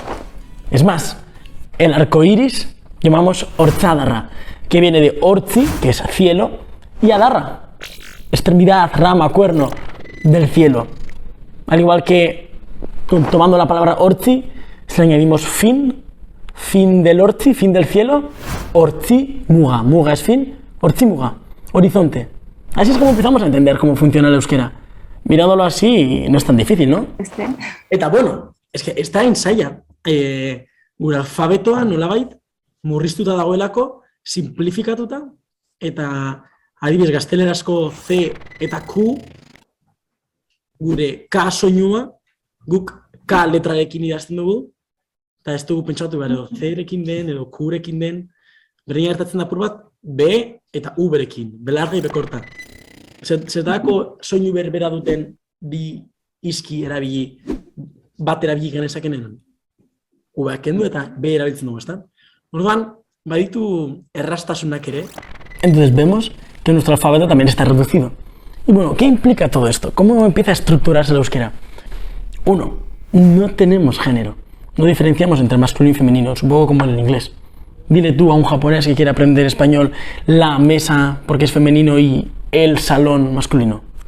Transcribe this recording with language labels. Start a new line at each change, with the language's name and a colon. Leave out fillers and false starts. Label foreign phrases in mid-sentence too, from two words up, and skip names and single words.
Spanish: Es más, el arco iris llamamos ortzadarra, que viene de ortzi, que es cielo, y adarra, extremidad, rama, cuerno del cielo. Al igual que tomando la palabra ortzi, si le añadimos fin del ortzi, fin del cielo,
Basque: ortzi muga,
Spanish: muga es fin,
Basque: ortzi muga,
Spanish: horizonte. Así es como empezamos a entender cómo funciona el euskera. Mirándolo así no es tan difícil, ¿no? Eta bueno, es que está ensaia.
Basque: Gure alfabetoa nolabait murriztuta dagoelako, simplifikatuta, eta adibidez gaztelerazko C eta Q, gure K soinua, guk K letrarekin idazten dugu, eta ez dugu pentsatu behar edo C-rekin den edo Q-rekin den, berdin gertatzen da apur bat B eta U-berekin, belarga ibekorta. Zertako soinu berbera duten bi izki erabili, bat erabili genezakenen, U-beak kendu eta B erabiltzen dugu, ezta? Orduan, baditu errastasunak ere.
Spanish: Entonces vemos que nuestro alfabeto también está reducido. Y bueno, ¿qué implica todo esto? ¿Cómo empieza a estructurarse el euskera? 1. No tenemos género. No diferenciamos entre masculino y femenino, supongo como en el inglés. Dile tú a un japonés que quiere aprender español la mesa porque es femenino y el salón masculino.